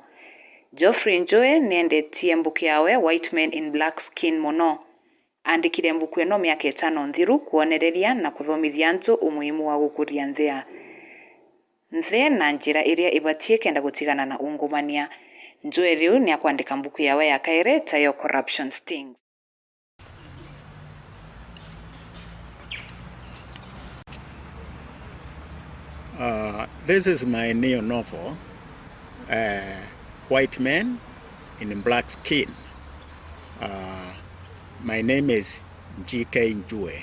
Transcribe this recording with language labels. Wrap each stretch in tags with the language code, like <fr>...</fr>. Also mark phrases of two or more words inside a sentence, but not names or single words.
<mer>Geoffrey Njoe niendetie mbuku yawe White Men in Black Skin muno. Andikire mbuku ino miaka 5 nthiru kuonereria na kuthomithia antu umuhimu wa gukuria nthi na njira iria ibatie kenda gutigana na ungumania. Njoe riu ni akwandika mbuku yawe ya kaire tayo Corruption Stings.</mer> <en>This is my new novel, White Men in Black Skin. My name is G.K. Njue.</en>